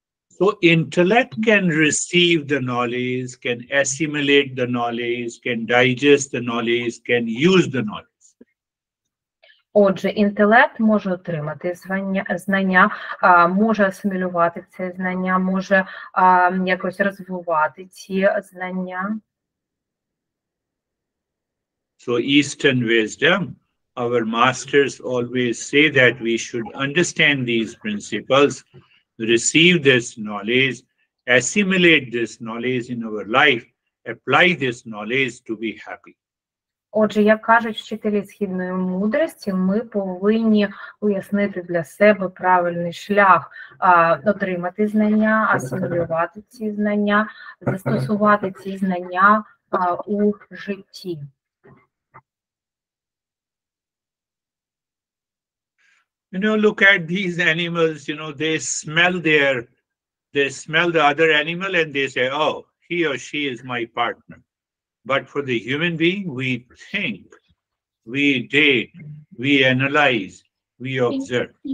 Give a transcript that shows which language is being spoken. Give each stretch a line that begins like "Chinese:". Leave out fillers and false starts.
English: So intellect can receive the knowledge, can assimilate the knowledge, can digest the knowledge, can use the knowledge.
Ukrainian: Отже, інтелект може отримати знання, може асимілювати це знання, може якось розвивати ці знання.
English: So Eastern wisdom, our masters always say that we should understand these principles, receive this knowledge, assimilate this knowledge in our life, apply this knowledge to be happy.
Ukrainian: Отже, як кажуть вчителі східної мудрості, ми повинні уяснити для себе правильний шлях, отримати знання, асимілювати ці знання, застосувати ці знання у житті.
English: Look at these animals, they smell the other animal and they say, oh, he or she is my partner. But for the human being, we think, we date, we analyze, we observe.